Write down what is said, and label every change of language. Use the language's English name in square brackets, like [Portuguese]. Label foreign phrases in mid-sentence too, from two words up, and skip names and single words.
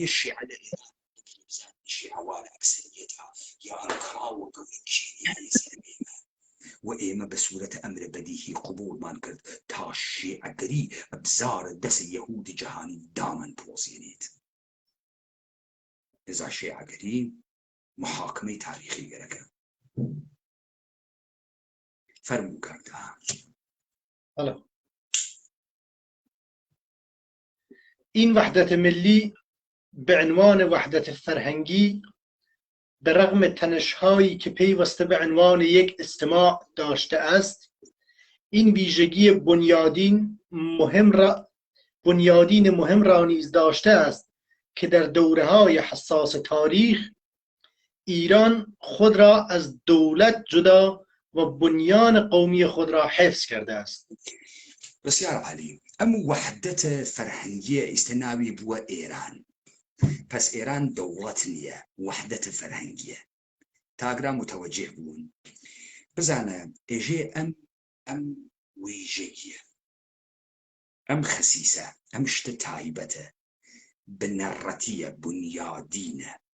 [Central Kurdish] شیعە لە ئێران شیعەوا لە ئەکسەریەتە یا ئەنکاوە گەورەکیانی سەرمێمە و ئێمە بە سوورەتە ئەمرە بەدیهی قبوڵمان کرد تا شیعەگەری ئەبزارە دەسە یەهودی جەهانی دامن پرۆزێنێت ئێزا شیعەگەری محاکمەی تاریخی گەرەکە فەرموو کاکتا [Persian] این وحدت ملی به عنوان وحدت فرهنگی به رغم تنش‌هایی که پیوسته به عنوان یک اجتماع داشته است این ویژگی بنیادین مهم را نیز داشته است که در دوره‌های حساس تاریخ ایران خود را از دولت جدا و بنیان قومی خود را حفظ کرده است. بسیار عالی. [Central Kurdish] ئەم وحدەتە فەرهەنگیە ئیستەناوی بووە ئێران پس ئێران دەوڵەت نییە وحدەتە فەرهەنگیە تاگرا متوەجه بوون بزانە ئێژێ ئەم ویژەگیە ئەم خەسیسە ئەم شتە تایبەتە بنەڕەتیە بنیادینە